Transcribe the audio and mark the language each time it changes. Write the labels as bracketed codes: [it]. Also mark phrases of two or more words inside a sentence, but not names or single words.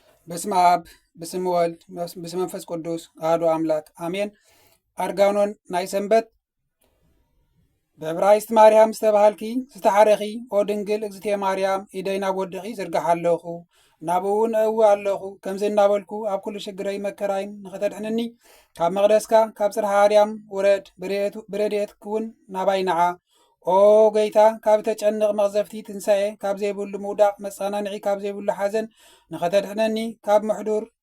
[gez] በስመ አብ በስመ ወልድ በስመ መንፈስ ቅዱስ አሐዱ አምላክ አሜን። [ti] አርጋኖን ናይ ሰንበት ብዕብራይስጥ ማርያም ዝተባሃልኪ ዝተሓረኺ [gez] ኦ ድንግል እግዝእትየ ማርያም [ti] ኢደይ ናብ ወድኺ ዝርጋሕ ኣለኹ ናብኡ እውን እእዊ ኣለኹ ከምዚ እናበልኩ ኣብ ኩሉ ሽግረይ መከራይን ንኸተድሕንኒ ካብ መቕደስካ ካብ ጽርሐ ኣርያም ውረድ ብረድኤት ክውን ናባይ ነዓ ኦ ጌታ ካብ ተጨንቕ መቕዘፍቲ ትንሣኤ ካብ ዘይብሉ ምውዳቕ መጸናንዒ ካብ ዘይብሉ ሓዘን ንኸተድሕነኒ ካብ ምሕዱር